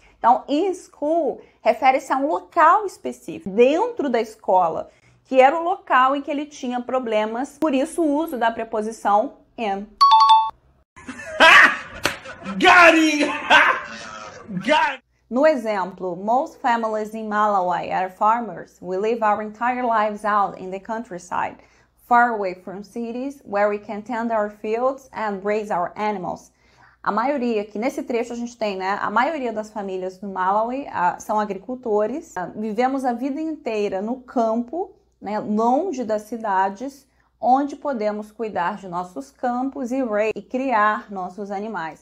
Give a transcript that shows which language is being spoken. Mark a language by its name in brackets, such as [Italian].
[Portuguese] Então, in school refere-se a um local específico, dentro da escola, que era o local em que ele tinha problemas, por isso o uso da preposição in. [English] Got him! Got. [Portuguese] No exemplo, [English] most families in Malawi are farmers. We live our entire lives out in the countryside, far away from cities, where we can tend our fields and raise our animals. [Portuguese] A maioria, aqui nesse trecho a gente tem, né? A maioria das famílias do Malawi são agricultores. Vivemos a vida inteira no campo, né? Longe das cidades, onde podemos cuidar de nossos campos e criar nossos animais.